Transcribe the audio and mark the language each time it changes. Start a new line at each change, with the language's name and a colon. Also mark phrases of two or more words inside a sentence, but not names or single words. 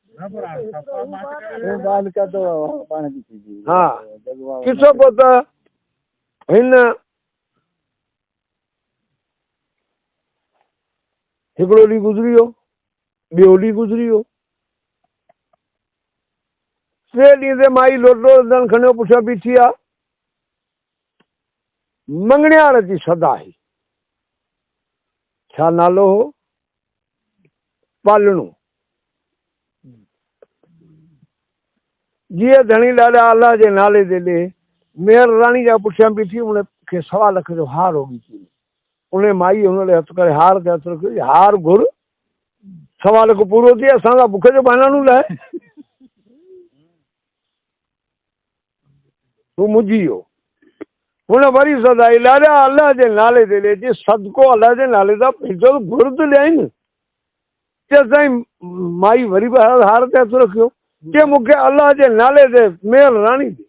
Sindhi: हा किसो पोइ त हिन हिकिड़ो ॾींहुं गुज़री वियो ॿियो ॾींहुं गुज़री वियो 3 ॾींहं ते माई लोटो लंदन खणियो पुठियां बीठी आहे मंगणियार जी सदा आई छा नालो हो पालणो जीअं धणी ॾाढा अलाह जे नाले ते ॾे मेहर राणी जा पुठियां बीठी उन खे 1.25 लख जो हार हो गई उन माई हुन ॾे हथु करे हार ते हथु रखियो हार घुर 1.25 लख पूरो थिए असां बुख जो बहानो लाइ तूं मुंझी वियो हुन वरी सदाई ॾाढा अलाह जे नाले ते ॾे जे सदको अलाह जे नाले सां पैसो घुर त ॾियनि चए साईं माई वरी बि हार ते हथु रखियो के मूंखे अलाह जे नाले ते मेहर राणी